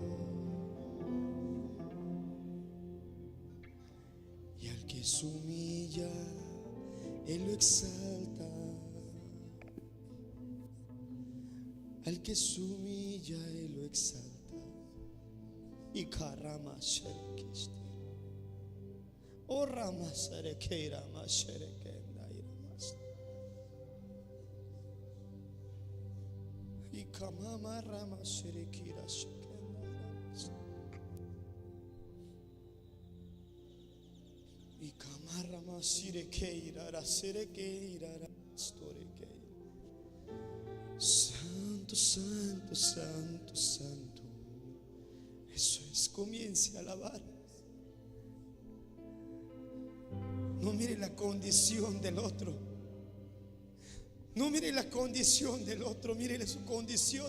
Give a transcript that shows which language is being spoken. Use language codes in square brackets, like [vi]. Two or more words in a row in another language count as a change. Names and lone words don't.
[es] Y al que se humilla Él lo exalta. Al que se humilla Él lo exalta. Y karama sherekiste. O rama sherekeira ma sherekenda iramas. Y kamama rama sherekira shekenda iramas. Y kamarama shirekeira ra sherekeira ra storekeira. Santo, santo, santo, santo. Eso es, comience a alabar. No mire la condición del otro. No mire la condición del otro, mire su condición.